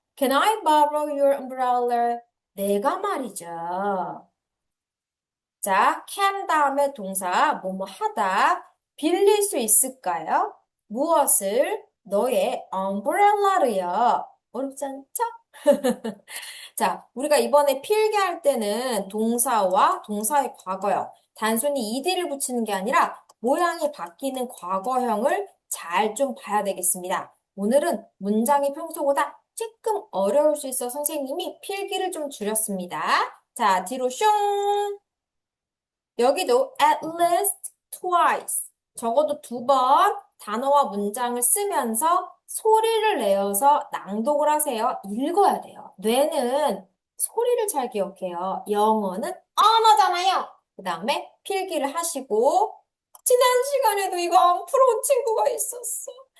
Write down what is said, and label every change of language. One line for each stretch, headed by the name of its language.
English: Can I borrow your umbrella?
Korean: 내가 말이죠. 자, can 다음에 동사 뭐뭐 하다 빌릴 수 있을까요? 무엇을? 너의 umbrella를요. 어렵지 않죠? 자, 우리가 이번에 필기할 때는 동사와 동사의 과거형, 단순히 ed를 붙이는 게 아니라 모양이 바뀌는 과거형을 잘 좀 봐야 되겠습니다. 오늘은 문장이 평소보다 조금 어려울 수 있어 선생님이 필기를 좀 줄였습니다. 자, 뒤로 슝. 여기도
English: at least twice.
Korean: 적어도 2번 단어와 문장을 쓰면서 소리를 내어서 낭독을 하세요. 읽어야 돼요. 뇌는 소리를 잘 기억해요. 영어는 언어잖아요. 그 다음에 필기를 하시고, 지난 시간에도 이거 안 풀어온 친구가 있었어.